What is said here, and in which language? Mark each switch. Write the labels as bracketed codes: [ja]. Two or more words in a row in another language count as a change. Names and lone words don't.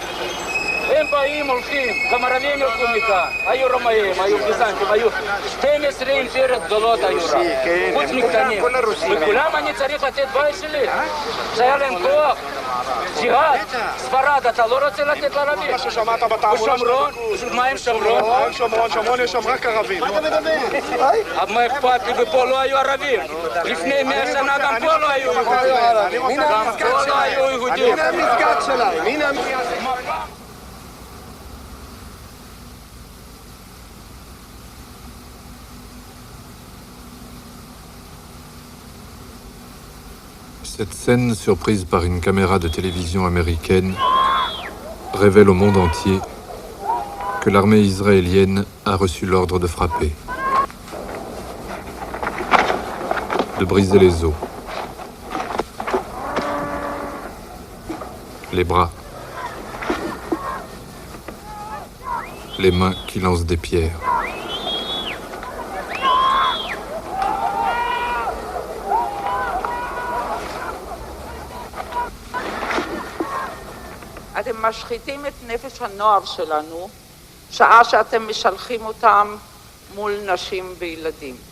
[he] הם באים, הולכים, גם ערבים ילכו מכאן, היו רומאים, היו פיזנטים, היו 12 אימפריות גדולות היו רק, חוץ מקטנים, וכולם אני צריך לתת בית שלי, שהיה להם כוח, ג'יהאד, ספרד, אתה לא רוצה לתת לערבים? מה ששמעת בתעמולה ושומרון, מה עם שומרון? שומרון יש שם רק ערבים. מה אתה מדבר? מה אכפת לי, ופה לא היו ערבים, לפני 100 שנה גם פה לא היו יהודים, גם פה לא היו יהודים. הנה המסגד שלהם, הנה [fr] Cette scène, surprise par une caméra de télévision américaine, révèle au monde entier que l'armée israélienne a reçu l'ordre de frapper, de briser les os, les bras, les mains qui lancent des pierres. [he] אתם משחיתים את נפש הנוער שלנו, שעה שאתם משלחים אותם מול נשים וילדים.